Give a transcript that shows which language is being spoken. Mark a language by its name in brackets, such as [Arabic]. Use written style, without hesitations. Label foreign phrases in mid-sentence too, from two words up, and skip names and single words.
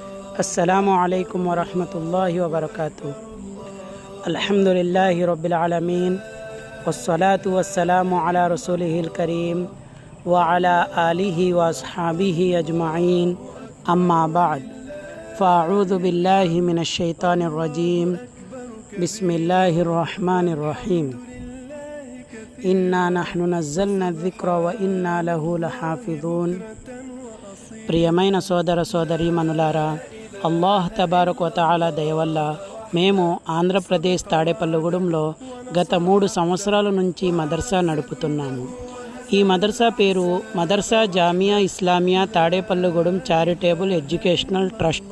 [Arabic] السلام عليكم ورحمة الله وبركاته الحمد لله رب العالمين والصلاة والسلام على رسوله الكريم وعلى آله وأصحابه أجمعين أما بعد فأعوذ بالله من الشيطان الرجيم بسم الله الرحمن الرحيم إنا نحن نزلنا ذكر وإنا له لحافظون. [Telugu] ప్రియమైన సోదర సోదరీమణులారా, [Arabic] الله تبارك وتعالى [Telugu] దయ వల్ల మేము ఆంధ్రప్రదేశ్ తాడేపల్లిగూడెంలో గత 3 సంవత్సరాల నుంచి మదర్సా నడుపుతున్నాము. ఈ మదర్సా పేరు మదర్సా జామియా ఇస్లామియా తాడేపల్లిగూడెం చారిటబుల్ ఎడ్యుకేషనల్ ట్రస్ట్.